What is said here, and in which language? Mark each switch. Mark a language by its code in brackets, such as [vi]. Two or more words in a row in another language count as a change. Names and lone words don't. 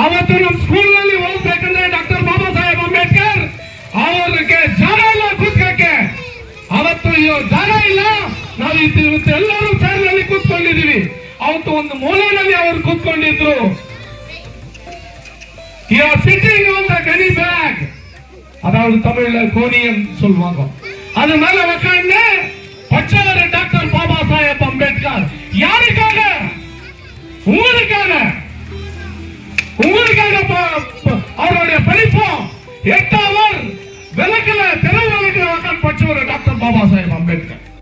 [kn] ಇವತ್ತು ನಮ್ಮ ಸ್ಕೂಲ್ನಲ್ಲಿ ಓದ್ಬೇಕಂದ್ರೆ ಡಾಕ್ಟರ್ ಬಾಬಾ ಸಾಹೇಬ್ ಅಂಬೇಡ್ಕರ್ ಅವರಿಗೆ ಜಾಗ ಇಲ್ಲ ಕೂತ್ಕಕ್ಕೆ. ಅವತ್ತು ಜಾಗ ಇಲ್ಲ, ನಾವು ಇವತ್ತು ಎಲ್ಲರೂ ಚೇರ್ನಲ್ಲಿ ಕೂತ್ಕೊಂಡಿದೀವಿ. ಅವತ್ತು ಒಂದು ಮೂಲೆಯಲ್ಲಿ ಅವರು ಕೂತ್ಕೊಂಡಿದ್ರು. [en] sitting on the gunny bag, [ta] அதாவது தமிழ்ல கோணியம் சொல்லுவாங்க. அது மேல உட்கார்ந்து பச்சவர் டாக்டர் பாபா சாஹேப் அம்பேத்கர். யாருக்காக? உங்களுக்காக. அவருடைய படிப்போம் 8 அவர் விளக்கல தெரு விளக்கல உட்கார்ந்து பச்சவர் டாக்டர் பாபா சாஹேப் அம்பேத்கர்.